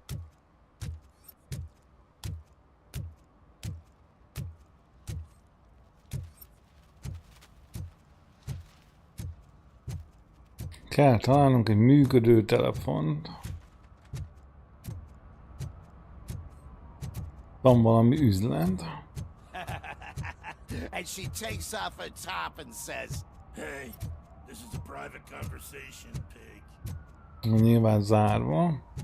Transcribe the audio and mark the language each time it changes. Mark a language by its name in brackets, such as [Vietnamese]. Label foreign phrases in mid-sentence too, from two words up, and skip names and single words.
[Hungarian] Kell találnunk egy működő telefont. Van valami üzlet. [English] And she takes off her top and says, Hey, this is a private conversation, pig. [Hungarian] Nyilván zárva.